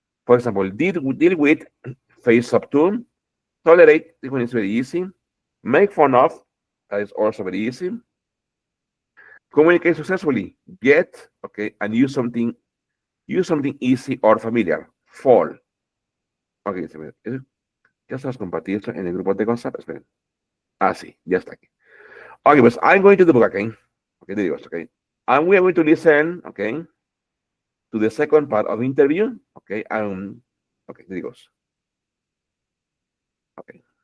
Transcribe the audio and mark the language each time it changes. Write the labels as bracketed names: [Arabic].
[English] For example, deal with, face up to, tolerate, this one is very easy, make fun of, that is also very easy, communicate successfully, get, okay, and use something easy or familiar, fall. [Spanish] Ok, ya sabes compartir esto en el grupo de WhatsApp, esperen. Ah, sí, ya está aquí. [English] Okay, pues I'm going to the book again. Okay, there you go. Okay. And we are going to listen, okay, to the second part of the interview. Okay, okay, there it goes. Okay.